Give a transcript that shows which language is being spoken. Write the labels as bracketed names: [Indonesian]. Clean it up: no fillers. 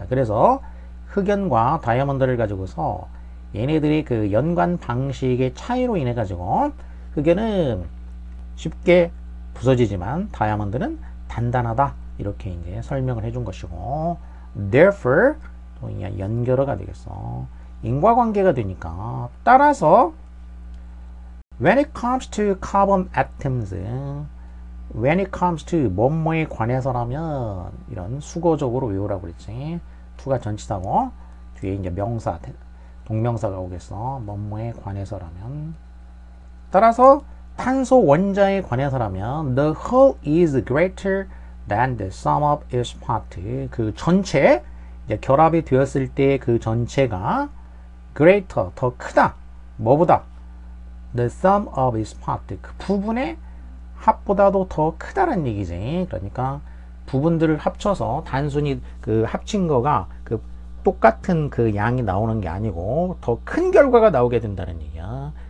[Korean] 자, 그래서 흑연과 다이아몬드를 가지고서 얘네들이 그 연관 방식의 차이로 인해 가지고 흑연은 쉽게 부서지지만 다이아몬드는 단단하다, 이렇게 이제 설명을 해준 것이고, therefore 연결어가 되겠어. 인과관계가 되니까. 따라서 [English] when it comes to carbon atoms, when it comes to [Korean] 뭐뭐에 관해서라면, 이런 수거적으로 외우라고 그랬지. to가 전치사고 뒤에 이제 명사, 동명사가 오겠어. 뭐뭐에 관해서라면. 따라서 탄소 원자에 관해서라면 [English] the whole is greater than the sum of its parts. [Korean] 그 전체, 이제 결합이 되었을 때 그 전체가 greater, 더 크다. 뭐보다? [English] the sum of its parts. [Korean] 그 부분의 합보다도 더 크다는 얘기지. 그러니까 부분들을 합쳐서 단순히 그 합친 거가 그 똑같은 그 양이 나오는 게 아니고 더 큰 결과가 나오게 된다는 얘기야.